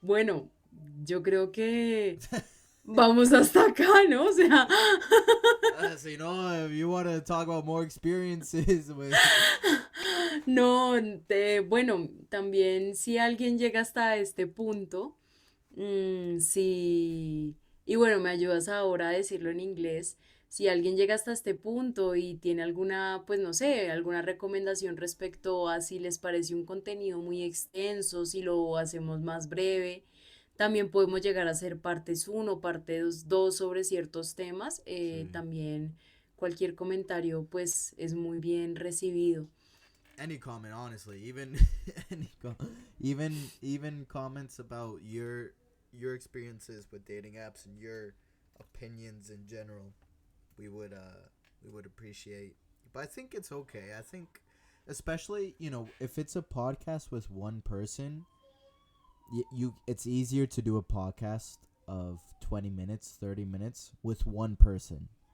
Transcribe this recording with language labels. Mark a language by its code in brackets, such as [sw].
[es] Bueno, yo creo que vamos hasta acá, ¿no? O sea, [en] So you know, if you want to talk about more experiences with, [es] no, bueno, también si alguien llega hasta este punto, sí, y bueno, me ayudas ahora a decirlo en inglés. Si alguien llega hasta este punto y tiene alguna, pues no sé, alguna recomendación respecto a si les parece un contenido muy extenso, si lo hacemos más breve, también podemos llegar a hacer partes uno, parte 2 sobre ciertos temas. sí. También cualquier comentario, pues es muy bien recibido. [en] Any comment, honestly, even any even comments about your experiences with dating apps and your opinions in general, we would appreciate. But I think it's okay. I think, especially, if it's a podcast with one person, you it's easier to do a podcast of 20 minutes, 30 minutes with one person.